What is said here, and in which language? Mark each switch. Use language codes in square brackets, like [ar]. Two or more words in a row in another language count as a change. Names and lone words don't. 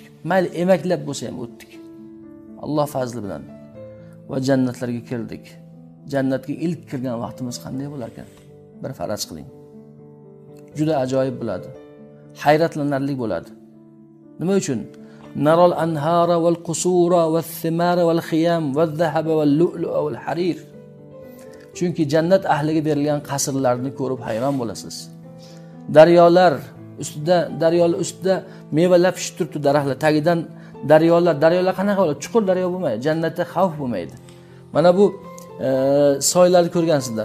[uz] Mayli emaklab bo'lsa ham o'tdik. Alloh fazli bilan va jannatlarga kirdik. Jannatga ilk kirgan vaqtimiz qanday bo'lar ekan? Bir faraz qiling. Juda ajoyib bo'ladi. Hayratlanarli bo'ladi. Nima uchun? [ar] نرى الأنهار والقصور والثمار والخيام والذهب واللؤلؤ والحرير. [uz] Chunki jannat ahliga berilgan qasrlarni ko'rib hayron bo'lasiz. Daryolar ustida mevalar pishib turibdi, daraxtlar tagidan daryolar qanaqa bo'ladi? Chuqur daryo bo'lmaydi. Jannatda xavf bo'lmaydi. Mana bu soylarni ko'rgansizlar.